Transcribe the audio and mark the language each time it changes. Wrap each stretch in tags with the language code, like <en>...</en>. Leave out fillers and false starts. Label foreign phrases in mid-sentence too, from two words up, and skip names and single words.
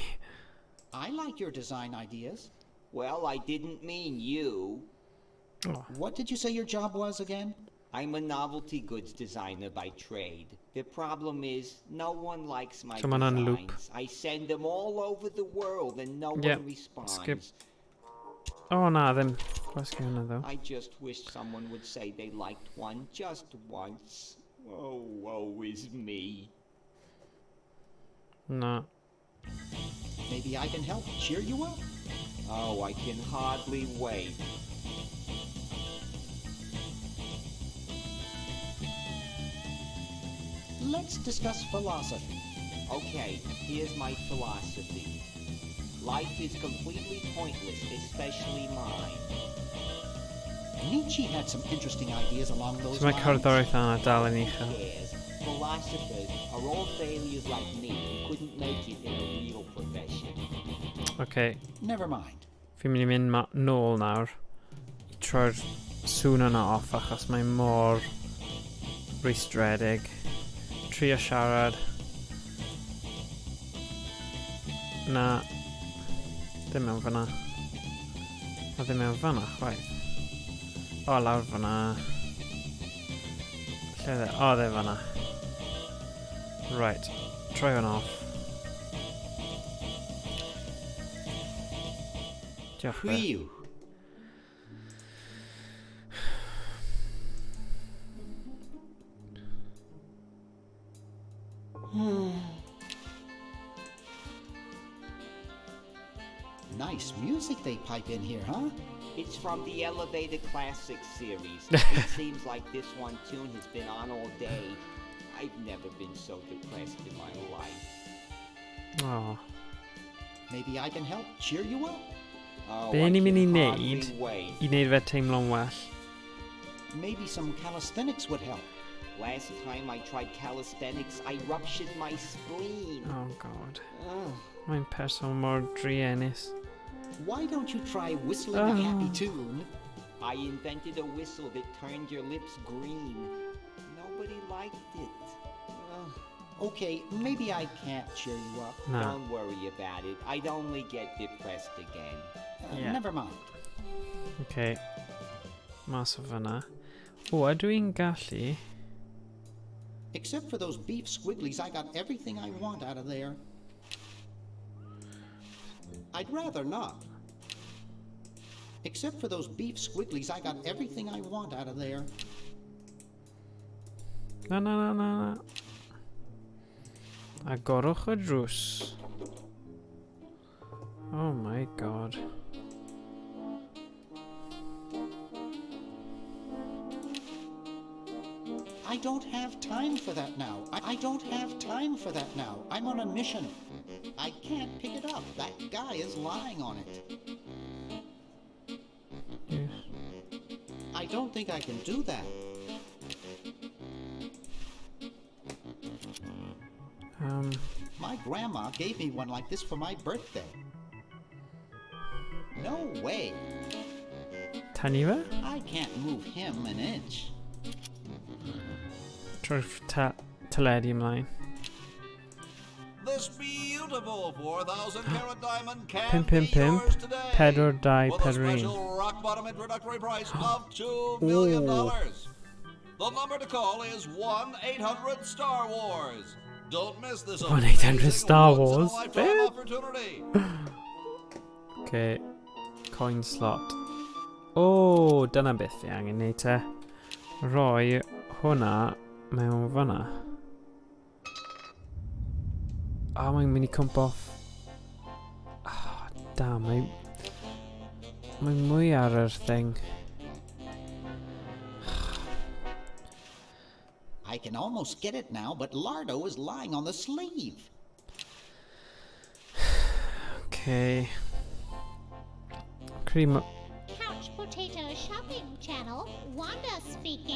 <en>I like your design ideas. Well, I didn't mean you. Oh. What did you say your job was again? I'm a novelty goods designer by trade. The problem is, no one likes my Come on, designs. loop. I send them all over the world and no Yep, one responds. skip.</en> <cy>Oh, na, ddim. Gwasgu hwnna,</cy> <en>though. I just wish someone would say they liked one just once. Oh, woe is me. No. Maybe I can help cheer you up. Oh, I can hardly wait. Let's discuss philosophy. Okay, here's my philosophy. Life is completely pointless, especially mine. Nietzsche had some interesting ideas along those So</en> <cy>mae</cy> <en>lines.</en> <cy>cerddoriaeth yna dal yn uchel.</cy> <en>Yes, philosophers are all failures like me who couldn't make it in a real profession. Okay. Never mind.</en> <cy>Fi'n mynd I mynd nôl nawr. I troi'r sŵn yna off achos mae mor rwystredig. Trio siarad. Na. Dim mewn fyna. A ddim mewn fyna, chwaith. O, lawr fyna. Lle dde? O, dde fyna. Right. Troi hwn off. Diolch fe.</cy> <en>Phew. Nice music they pipe in here, huh? It's from the Elevator Classics series. It seems like this one tune has been on all day. I've never been so depressed in my life. Oh. Maybe I can help cheer you up. Oh,</en> <cy>Be</cy> <en>I</en> <cy>ni'n mynd I</cy> <en>can</en> <cy>wneud</cy> <en>hardly wait.</en> <cy>I wneud fe teimlo'n well?</cy> <en>Maybe some calisthenics would help. Last time I tried calisthenics, I ruptured my spleen. Oh god. Ugh.</en> <cy>Mae'n person mor druenus.</cy> <en>Why don't you try whistling a happy tune? I invented a whistle that turned your lips green. Nobody liked it. Ugh. Okay, maybe I can't cheer you up. No. Don't worry about it. I'd only get depressed again. Yeah. Never mind.</en> <cy>Okay. Mas o fyna. O, ydw i'n gallu...</cy> <en>Except for those beef squigglies, I got everything I want out of there. I'd rather not. Except for those beef squigglies, I got everything I want out of there.</en> <cy>Na, na, na, na, na. Agorwch y drws.</cy> <en>Oh my god. I don't have time for that now. I don't have time for that now. I'm on a mission. I can't pick it up. That guy is lying on it. Yes. I don't think I can do that. My grandma gave me one like this for my birthday. No way.</en> <cy>Tani fe?</cy> <en>I can't move him an inch.</en> <cy>Trwy'r teledu ymlaen.</cy> <en>This beautiful 4,000 carat diamond can Pimp, be pimp, pimp. yours today.</en> <cy>Pedwar, dau,</cy> <en>With a</en> <cy>pedwar, un.</cy> <en>special rock bottom introductory price of $2 million. The number to call is 1-800-STAR Wars. Don't miss this 1-800 Star Wars. once-in-a-lifetime opportunity. Okay, coin slot.</en> <cy>O, dyna beth fi angen neud te. Rhoi hwnna mewn fanna. O, mae'n mynd I cwmp off. Oh, da, mae'n mwy ar yr thing.</cy> <en>I can almost get it now, but Lardo is lying on the sleeve. Okay. Cream. Couch Potato Shopping Channel, Wanda speaking.</en>